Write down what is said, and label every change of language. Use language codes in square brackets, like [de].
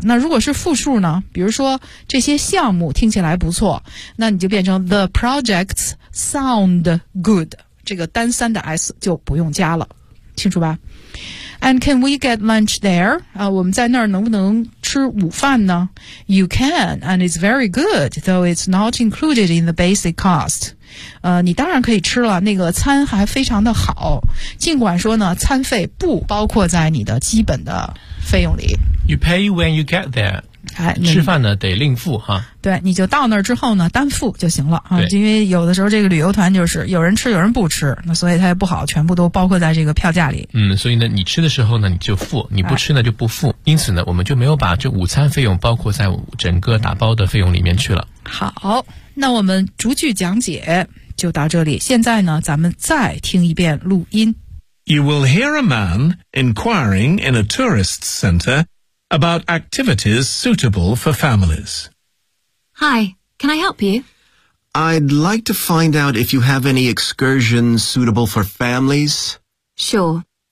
[zh] 那如果是复数呢，比如说这些项目听起来不错，那你就变成 the projects sound good， 这个单三的 s 就不用加了，清楚吧？ [en] And can we get lunch there？ [zh] 啊，我们在那儿能不能吃午饭呢？ [en] You can and it's very good though it's not included in the basic cost。 [zh] 你当然可以吃了，那个餐还非常的好，尽管说呢餐费不包括在你的基本的费用里。 [en] You pay when you get there. [zh] 吃饭呢得另付哈。对，你就到那儿之后呢单付就行了啊。对，因为有的时候这个旅游团就是有人吃有人不吃，那所以它也不好全部都包括在这个票价里。嗯，所以呢你吃的时候呢你就付，你不吃呢就不付。因此呢我们就没有把这午餐费用包括在整个打包的费用里面去了。好，那我们逐句讲解就到这里，现在呢咱们再听一遍录音。 [en] You will hear a man inquiring in a tourist center about activities suitable for families. Hi, can I help you? I'd like to find out if you have any excursions suitable for families. Sure.